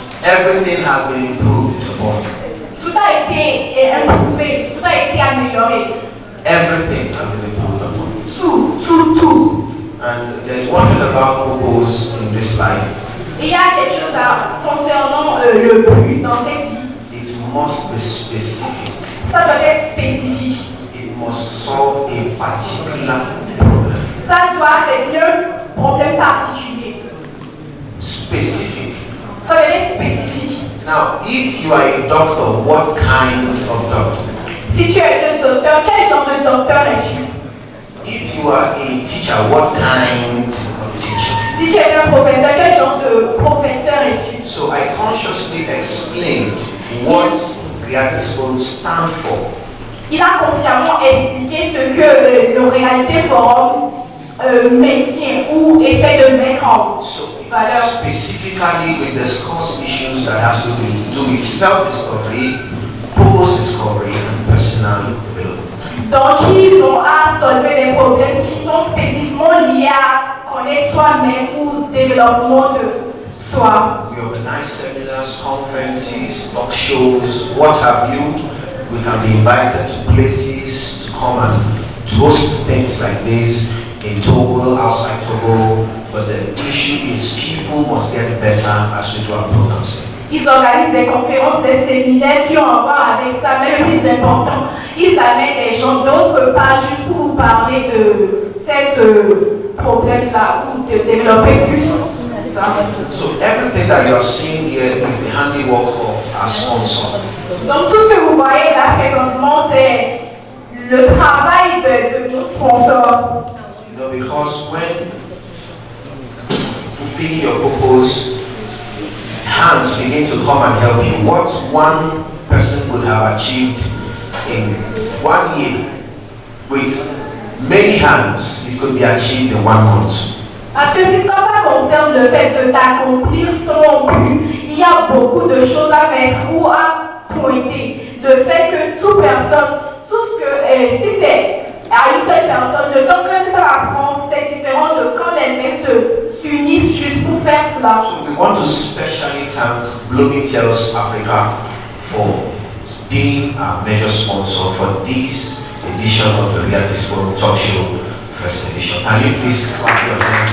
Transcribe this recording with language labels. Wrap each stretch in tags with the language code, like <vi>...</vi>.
<en>Everything has been improved upon.</en> <fr>Tout a été improuvé, tout a été amélioré.</fr> <en>Everything has been improved upon.</en> <fr>Tout.</fr> <en>And there's one thing about purpose in this life.</en> <fr>Il y a quelque chose concernant le but dans cette vie.</fr> <en>It must be specific.</en> <fr>Ça doit être spécifique.</fr> <en>It must solve a particular problem.</en> <fr>Ça doit régler un problème particulier.</fr> <en>Specific.</en> <fr>Ça doit être spécifique.</fr> <en>Now, if you are a doctor, what kind of doctor?</en> <fr>Si tu es un docteur, quel genre de docteur es-tu?</fr> <en>If you are a teacher, what kind of teacher?</en> <fr>Si tu es un professeur, quel genre de professeur es-tu?</fr> <en>So I consciously explained what Reality's Forum stands for.</en> <fr>Il a consciemment expliqué ce que le Réalité Forum maintient ou essaie de mettre en valeur.</fr> <en>Specifically, we discuss issues that has to do with self-discovery, purpose discovery, and personal development.</en> <fr>Donc, ils ont à solver des problèmes qui sont spécifiquement liés à connaître soi-même ou développement de soi.</fr> <en>We organize seminars, conferences, talk shows, what have you. We can be invited to places to come and to host things like this in Togo, outside Togo. But the issue is people must get better as we do our programs.</en> <fr>Ils organisent des conférences, des séminaires qui ont à voir avec ça, mais le plus important, ils amènent des gens d'autre part juste pour vous parler de cette problème-là ou de développer plus ça.</fr> <en>So everything that you have seen here is the handiwork of our sponsor.</en> <fr>Donc tout ce que vous voyez là présentement, c'est le travail de nos sponsors.</fr> <en>You know, because when fulfilling your purpose, hands begin to come and help you. What one person would have achieved in 1 year with many hands, it could be achieved in 1 month.</en> <fr>Parce que si quand ça concerne le fait de t'accomplir son but, il y a beaucoup de choses à mettre ou à pointer. Le fait que toute personne, tout ce que, si c'est à une seule personne, le temps que ça va prendre, c'est différent de quand les mains s'unissent juste pour faire cela.</fr> <en>So we want to specially thank Bloomingdale's Africa for being our major sponsor for this edition of the Realities Forum Talk Show, first edition. Can you please clap your hands?</en>